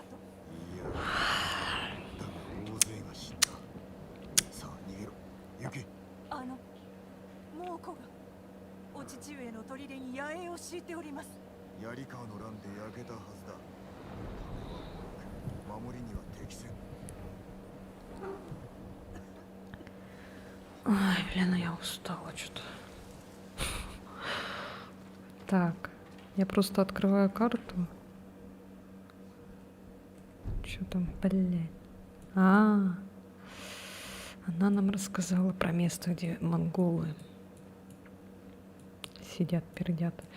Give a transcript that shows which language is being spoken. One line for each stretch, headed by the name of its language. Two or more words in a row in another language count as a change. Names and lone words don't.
Japanese: いやだが大勢が死んだ。さあ逃げろ。行け。猛虎がお父上の砦に野営を敷いております。槍川の乱で焼けたはずだ。守りには適せん。
Russian: Ай, блин, я устала что-то. Так, я просто открываю карту. Что там, блядь? Она нам рассказала про место, где монголы сидят, пердят.